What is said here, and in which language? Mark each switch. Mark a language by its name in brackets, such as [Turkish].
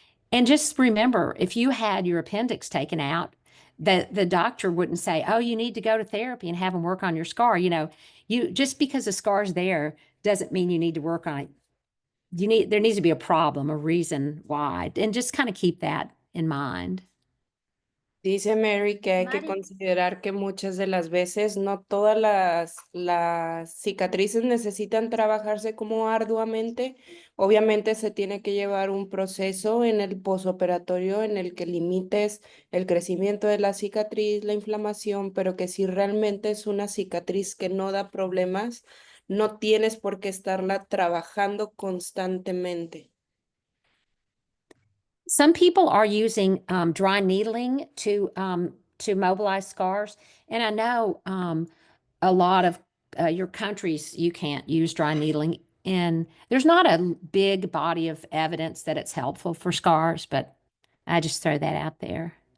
[English] And just remember, if you had your appendix taken out, the doctor wouldn't say, "Oh, you need to go to therapy and have them work on your scar." You just because the scar's there doesn't mean you need to work on it. There needs to be a problem, a reason why, and just kind of keep that in mind. [Spanish] Dice Mary que hay que Mari, considerar que muchas de las veces no todas las cicatrices necesitan trabajarse como arduamente. Obviamente se tiene que llevar un proceso en el posoperatorio en el que limites el crecimiento de la cicatriz, la inflamación, pero que si realmente es una cicatriz que no da problemas, no tienes por qué estarla trabajando constantemente. [English] Some people are using dry needling to mobilize scars, and I know a lot of your countries you can't use dry needling, and there's not a big body of evidence that it's helpful for scars, but I just throw that out there.